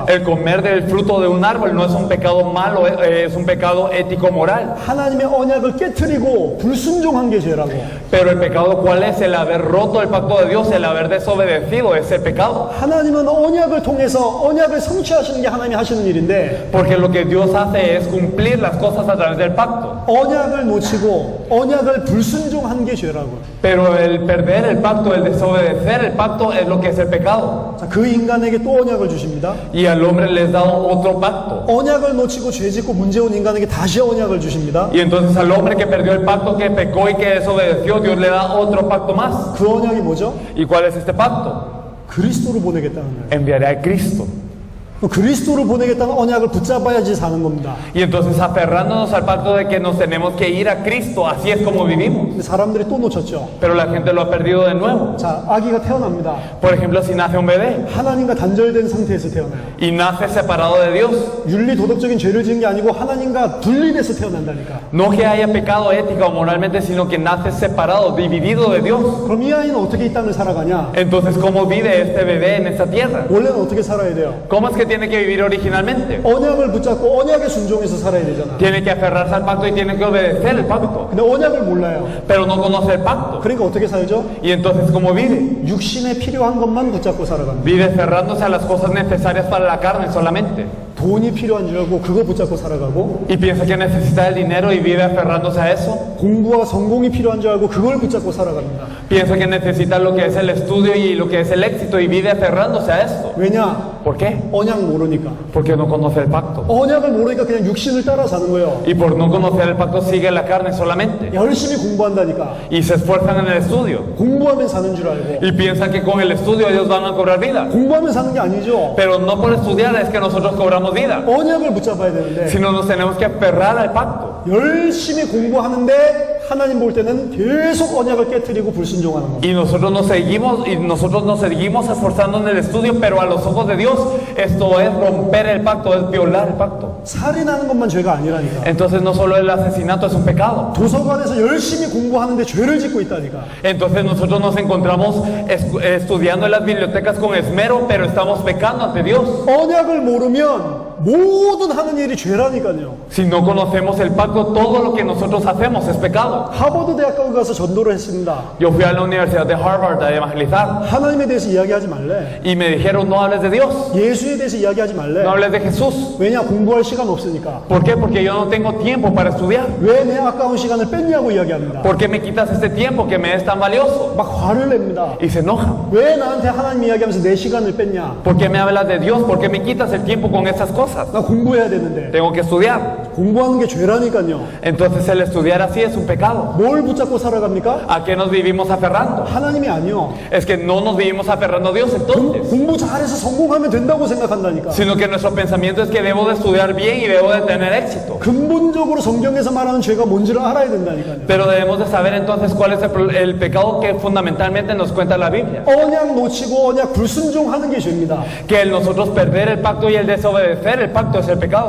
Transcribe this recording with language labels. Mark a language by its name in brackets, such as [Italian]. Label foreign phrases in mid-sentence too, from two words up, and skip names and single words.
[Spanish] El comer del fruto de un árbol no es un pecado malo, es un pecado ético-moral. [Korean] 하나님의 언약을 깨트리고 불순종한 게 죄라고. [Spanish] Pero el pecado, ¿cuál es? El haber roto el pacto de Dios, el haber desobedecido es el pecado. [Korean] 하나님은 언약을 통해서 언약을 성취하시는 게 하나님이 하시는 일인데 [Spanish] Porque lo que Dios hace es cumplir las cosas a través del pacto. [Korean] 언약을 놓치고 언약을 불순종한 게 죄라고. [Spanish] Pero el perder el pacto, el desobedecer el pacto es lo que es el pecado. [Korean] 자, 그 인간에게 또 언약을 주십니다. [Spanish] Y al hombre les da otro pacto. [Korean] 언약을 놓치고 죄짓고 문제온 인간에게 다시 언약을 주십니다. [Spanish] Y entonces al hombre que perdió el pacto, que pecó y que desobedeció, Dios le da otro pacto más. [Korean] 그 언약이 뭐죠? [Spanish] ¿Y cuál es este pacto? [Korean] 그리스도를 보내겠다는 거예요. [Spanish] Enviaré a Cristo. [Korean] 그리스도를 보내겠다는 언약을 붙잡아야지 사는 겁니다. [Spanish] Y entonces aferrándonos al pacto de que nos tenemos que ir a Cristo, así es como vivimos. [Korean] 근데 사람들이 또 놓쳤죠. [Spanish] Pero la gente lo ha perdido de nuevo. [Korean] 자, 아기가 태어납니다. [Spanish] Por ejemplo, si nace un bebé [Korean] 하나님과 단절된 상태에서 태어나요. [Spanish] y nace separado de Dios, [Korean] 윤리 도덕적인 죄를 지은 게 아니고 하나님과 분리돼서 태어난다니까. [Spanish] no que haya pecado ética o moralmente, sino que nace separado, dividido de Dios. [Korean] 그럼 이 아이는 어떻게 이 땅을 살아가냐? [Spanish] Entonces, ¿cómo vive este bebé en esta tierra? [Korean] 원래는 어떻게 살아야 돼요? [Spanish] ¿Cómo es que tiene que vivir originalmente? [Korean] 언약을 붙잡고 언약에 순종해서 살아야 되잖아. [Spanish] Tiene que aferrarse al pacto y tiene que obedecer el pacto, [Korean] 근데 언약을 몰라요. [Spanish] pero no conoce el pacto. [Korean] 그러니까 어떻게 살죠? [Spanish] Y entonces, ¿cómo vive? [Korean] 육신에 필요한 것만 붙잡고 살아갑니다. [Spanish] Vive aferrándose a las cosas necesarias para la carne solamente. [Korean] 돈이 필요한 줄 알고 그거 붙잡고 살아가고, [Spanish] Y piensa que necesita el dinero y vive aferrándose a eso. [Korean] 공부와 성공이 필요한 줄 알고 그걸 붙잡고 살아갑니다. [Spanish] Piensa que necesita lo que es el estudio y lo que es el éxito y vive aferrándose a esto. [Korean] 왜냐? [Spanish] ¿Por qué? [Korean] 언약 모르니까. [Spanish] Porque no conoce el pacto. [Korean] 언약을 모르니까 그냥 육신을 따라 사는 거예요. [Spanish] Y por no conocer el pacto sigue la carne solamente. [Korean] 열심히 공부한다니까. [Spanish] Y se esfuerzan en el estudio. [Korean] 공부하면 사는 줄 알고. [Spanish] Y piensan que con el estudio ellos van a cobrar vida. [Korean] 공부하면 사는 게 아니죠. [Spanish] Pero no por estudiar es que nosotros cobramos vida. [Korean] 언약을 붙잡아야 되는데 [Spanish] Sino nos tenemos que aferrar al pacto. [Korean] 열심히 공부하는데 하나님 볼 때는 계속 언약을 깨트리고 불순종하는 겁니다. [Spanish] Y nosotros nos seguimos esforzando en el estudio, pero a los ojos de Dios esto es romper el pacto, es violar el pacto. [Korean] 살인하는 것만 죄가 아니라니까. [Spanish] Entonces no solo el asesinato es un pecado. [Korean] 도서관에서 열심히 공부하는데 죄를 짓고 있다니까. [Spanish] Entonces nosotros nos encontramos estudiando en las bibliotecas con esmero, pero estamos pecando ante Dios. [Korean] 언약을 모르면 모든 하는 일이 죄라니까요. [Spanish] Si no conocemos el pacto, todo lo que nosotros hacemos es pecado. [Korean] 하버드 대학교 가서 전도를 했습니다. [Spanish] Yo fui a la Universidad de Harvard a evangelizar [Korean] 하나님에 대해서 이야기하지 말래. [Spanish] y me dijeron no hables de Dios, [Korean] 예수에 대해서 이야기하지 말래. [Spanish] no hables de Jesús. [Korean] 왜냐? 공부할 시간 없으니까. [Spanish] ¿Por qué? Porque yo no tengo tiempo para estudiar. [Korean] 왜 내 아까운 시간을 뺐냐고 이야기합니다. [Spanish] ¿Por qué me quitas este tiempo que me es tan valioso? [Korean] 막 화를 냅니다. [Spanish] Y se enoja. [Korean] 왜 나한테 하나님 이야기하면서 내 시간을 뺐냐? [Spanish] ¿Por qué me hablas de Dios? ¿Por qué me quitas el tiempo con estas cosas? [Korean] 나 공부해야 되는데. [Spanish] Tengo que estudiar. [Korean] 공부하는 게 죄라니까요. [Spanish] Entonces el estudiar así es un pecado. [Korean] 뭘 붙잡고 살아갑니까? [Spanish] ¿A qué nos vivimos aferrando? [Korean] 하나님이 아니요. [Spanish] Es que no nos vivimos aferrando a Dios entonces, [Korean] 공부 잘해서 성공하면 된다고 생각한다니까. [Spanish] sino que nuestro pensamiento es que debo de estudiar bien y debo de tener éxito. [Korean] 근본적으로 성경에서 말하는 죄가 뭔지를 알아야 된다니까요. [Spanish] Pero debemos de saber entonces cuál es el pecado que fundamentalmente nos cuenta la Biblia. [Korean] 언약 놓치고 언약 불순종하는 게 죄입니다. [Spanish] Que el nosotros perder el pacto y el desobedecer el pacto es el pecado.